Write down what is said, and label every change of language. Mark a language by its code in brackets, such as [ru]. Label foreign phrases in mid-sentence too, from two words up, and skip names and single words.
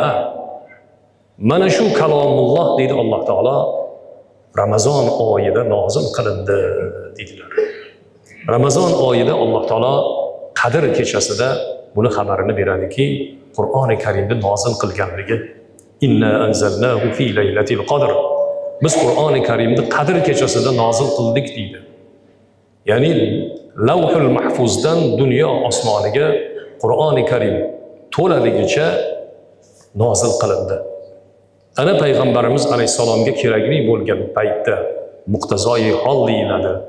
[uz] Mana shu kalomulloh deydi Alloh taolo Ramazon oyida nozil qilindi dedilar. Ramazon oyida Alloh taolo Qadr kechasida buni xabarini beradiki, Qur'oni Karimni nozil qilganligi. [ar] إنا أنزلناه في ليلة القدر. [uz] Biz Qur'oni Karimni Qadr kechasida nozil qildik deydi. Ya'ni Lavhul Mahfuzdan dunyo osmoniga Qur'oni Karim to'laligicha nozil qilindi. Ana payg'ambarimiz alayhissalomga kerakli bo'lgan paytda muqtazoi hol deyiladi.